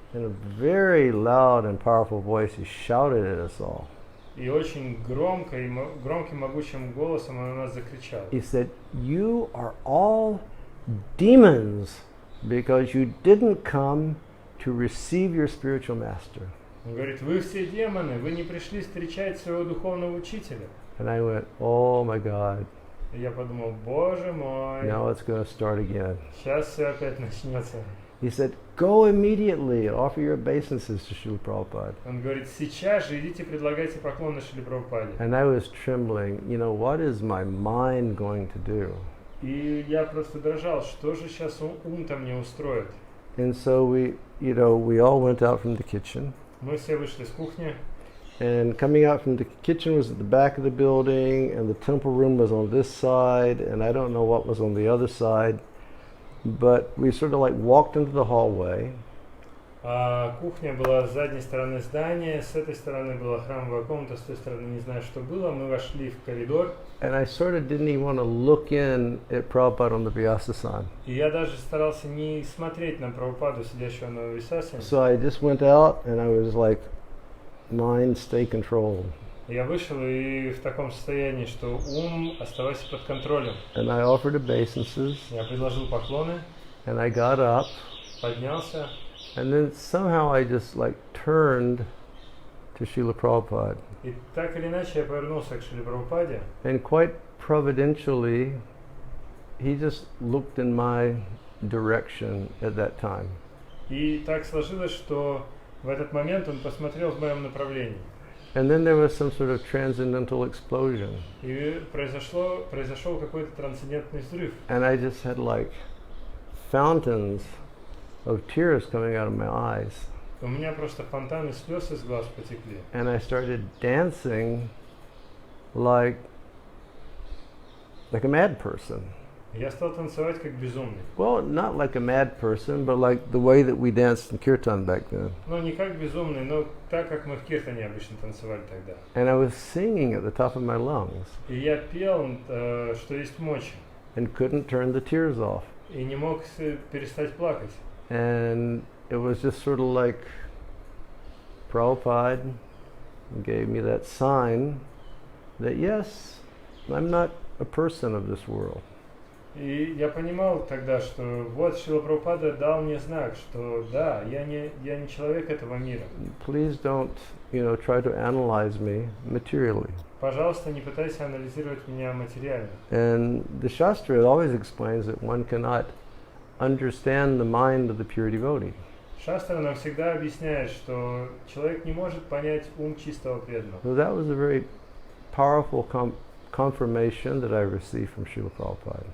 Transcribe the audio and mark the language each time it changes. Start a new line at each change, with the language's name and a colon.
English: In a very loud and powerful voice, he shouted at us all.
Russian: И очень громким могучим голосом он на нас закричал.
English: He said, "You are all demons because you didn't come to receive your spiritual master."
Russian: Он говорит, вы все демоны, вы не пришли встречать своего духовного учителя.
English: And I went, "Oh my God."
Russian: И я подумал, боже мой.
English: Now it's going to start again.
Russian: Сейчас все опять начнется.
English: He said, "Go immediately and offer your obeisances to Srila Prabhupada."
Russian: Он говорит, сейчас же идите предлагайте поклоны Шриле Прабхупаде.
English: And I was trembling. What is my mind going to do?
Russian: И я просто дрожал, что же сейчас ум-то мне устроит.
English: And so we all went out from the kitchen.
Russian: Мы все вышли с кухни.
English: And coming out from the kitchen was at the back of the building, and the temple room was on this side, and I don't know what was on the other side. But we sort of like walked into the hallway.
Russian: Кухня была с задней стороны здания, с этой стороны была храмовая комната, с той стороны не знаю, что было. Мы вошли в коридор.
English: And I sort of didn't even want to look in at Prabhupada on the Vyasa-san.
Russian: И я даже старался не смотреть на Прабхупаду, сидящего на Висасане.
English: So I just went out, and I was like, mind, stay controlled.
Russian: Я вышел и в таком состоянии, что ум оставайся под контролем.
English: And I offered obeisances.
Russian: Я предложил поклоны.
English: And I got up.
Russian: Поднялся.
English: And then somehow I just like turned to Srila Prabhupada.
Russian: И так или иначе я повернулся к Шриле Прабхупаде.
English: And quite providentially, he just looked in my direction at that time.
Russian: И так сложилось, что в этот момент он посмотрел в моем направлении.
English: And then there was some sort of transcendental explosion.
Russian: И произошел какой-то трансцендентный взрыв.
English: And I just had like fountains of tears coming out of my eyes.
Russian: У меня просто фонтаны слез из глаз потекли.
English: And I started dancing like a mad person.
Russian: Я стал танцевать как безумный.
English: Well, not like a mad person, but like the way that we danced in kirtan back then.
Russian: Ну, не как безумный, но так, как мы в киртане обычно танцевали тогда.
English: And I was singing at the top of my lungs.
Russian: И я пел, что есть мочи.
English: And couldn't turn the tears off.
Russian: И не мог перестать плакать.
English: And it was just sort of like Prabhupada gave me that sign that yes, I'm not a person of this world.
Russian: И я понимал тогда, что вот Шрила Прабхупада дал мне знак, что да, я не человек этого мира.
English: Please don't, try to analyze me materially.
Russian: Пожалуйста, не пытайся анализировать меня материально.
English: And the Shastra always explains that one cannot understand the mind of the pure devotee.
Russian: Шастра нам всегда объясняет, что человек не может понять ум чистого преданного.
English: So that was a very powerful confirmation that I received from Srila Prabhupada.